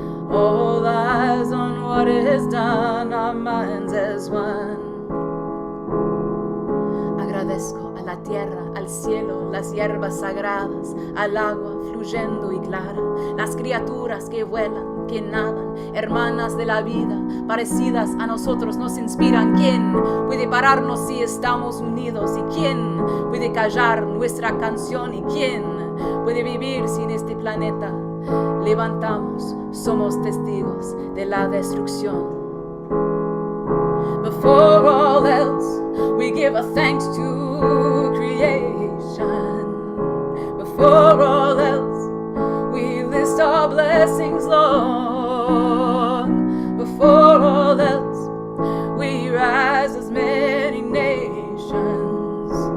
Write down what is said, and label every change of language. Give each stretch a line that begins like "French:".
English: All eyes on what is done, our minds as one.
Spanish: Agradezco a la tierra, al cielo, las hierbas sagradas, al agua fluyendo y clara, las criaturas que vuelan, que nadan, hermanas de la vida, parecidas a nosotros, nos inspiran. ¿Quién puede pararnos si estamos unidos? ¿Y quién puede callar nuestra canción? ¿Y quién puede vivir sin este planeta? Levantamos, somos testigos de la destrucción.
English: Before all else, we give our thanks to creation. Before all else, we list our blessings long. Before all else, we rise as many nations.